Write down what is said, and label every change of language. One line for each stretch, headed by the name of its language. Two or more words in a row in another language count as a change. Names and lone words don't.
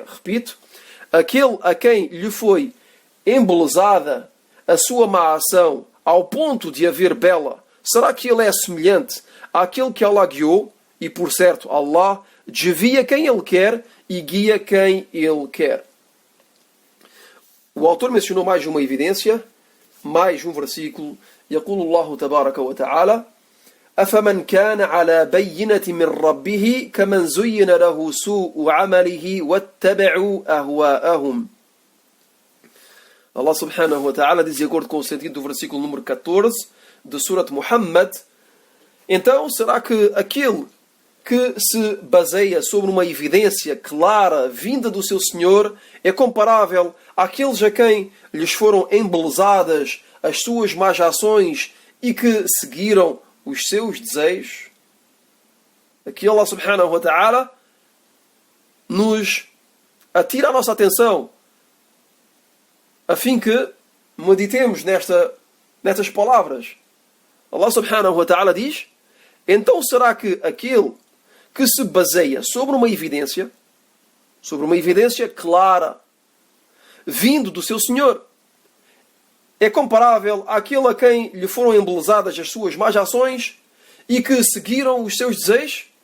Portuguese: Repito, aquele a quem lhe foi embelezada a sua má ação, ao ponto de a ver bela, será que ele é semelhante àquele que Allah guiou? E, por certo, Allah desvia quem Ele quer e guia quem Ele quer. O autor mencionou mais uma evidência, mais um versículo.
Arabic: يقول الله تبارك وتعالى أفمن كان على بينة من ربه كمن زين له سوء عمله واتبعوا أهواءهم.
Portuguese: Allah
Arabic: سبحانه وتعالى
Portuguese: diz, de acordo com o sentido do versículo número 14 de Surat Muhammad: então será que aquele que se baseia sobre uma evidência clara vinda do seu Senhor é comparável àqueles a quem lhes foram embelezadas as suas más ações e que seguiram os seus desejos? Aqui Allah
Arabic: سبحانه وتعالى
Portuguese: nos atira a nossa atenção a fim que meditemos nestas palavras. Allah
Arabic: سبحانه وتعالى
Portuguese: diz: então será que aquele que se baseia sobre uma evidência clara vindo do seu Senhor, é comparável àquele a quem lhe foram embelezadas as suas más ações e que seguiram os seus desejos?